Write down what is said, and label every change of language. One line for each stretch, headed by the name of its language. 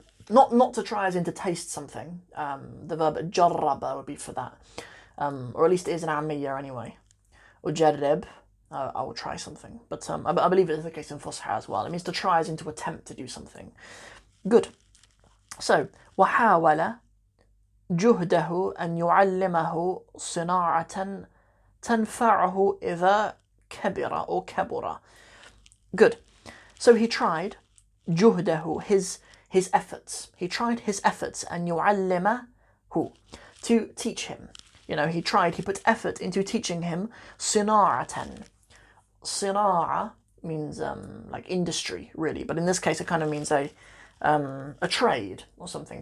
English: Not to try as in to taste something. The verb جرب would be for that. Or at least it is in Ammiya anyway. أجرب, I will try something. But I believe it is the case in Fusha as well. It means to try as in to attempt to do something. Good.
Arabic: So, وحاول جهده أن يعلمه صناعة تنفعه إذا كبر or كبر.
English: Good. So he tried جهده, his efforts. He tried his efforts, and يعلمه, to teach him. He put effort into teaching him صناعة. صناعة means like industry, really, but in this case it kind of means a trade or something.